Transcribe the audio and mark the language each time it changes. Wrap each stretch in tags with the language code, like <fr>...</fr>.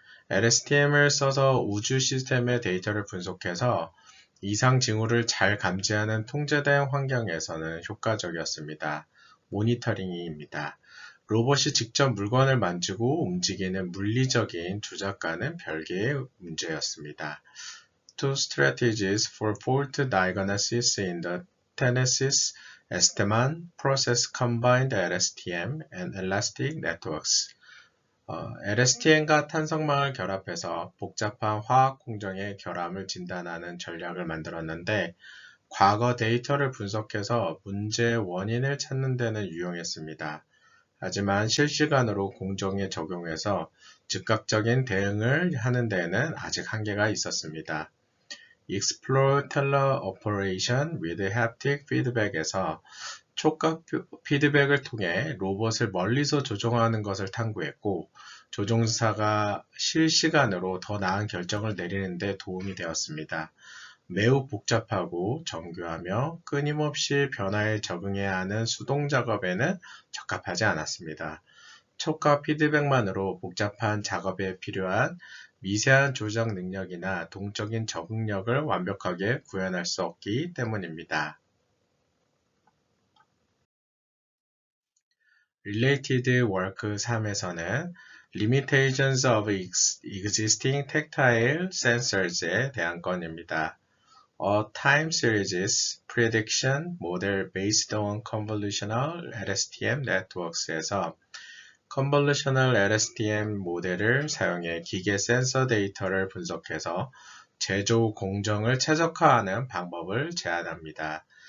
<ko>LSTM을 써서 우주 시스템의 데이터를 분석해서 이상 징후를 잘 감지하는 통제된 환경에서는 효과적이었습니다. 모니터링입니다. 로봇이 직접 물건을 만지고 움직이는 물리적인 조작과는 별개의 문제였습니다.</ko> <en>Two strategies for fault diagnosis in the Tennessee Esteban process combined LSTM and elastic networks.</en> <ko>LSTM과 탄성망을 결합해서 복잡한 화학 공정의 결함을 진단하는 전략을 만들었는데 과거 데이터를 분석해서 문제의 원인을 찾는 데는 유용했습니다. 하지만 실시간으로 공정에 적용해서 즉각적인 대응을 하는 데에는 아직 한계가 있었습니다. Explore Teller Operation with Haptic Feedback에서 촉각 피드백을 통해 로봇을 멀리서 조종하는 것을 탐구했고 조종사가 실시간으로 더 나은 결정을 내리는 데 도움이 되었습니다. 매우 복잡하고 정교하며 끊임없이 변화에 적응해야 하는 수동 작업에는 적합하지 않았습니다. 촉각 피드백만으로 복잡한 작업에 필요한 미세한 조작 능력이나 동적인 적응력을 완벽하게 구현할 수 없기 때문입니다. Related Work 3에서는 Limitations of Existing Tactile Sensors에 대한 건입니다. A Time Series Prediction Model Based on Convolutional LSTM Networks에서 Convolutional LSTM 모델을 사용해 기계 센서 데이터를 분석해서 제조 공정을 최적화하는 방법을 제안합니다.</ko>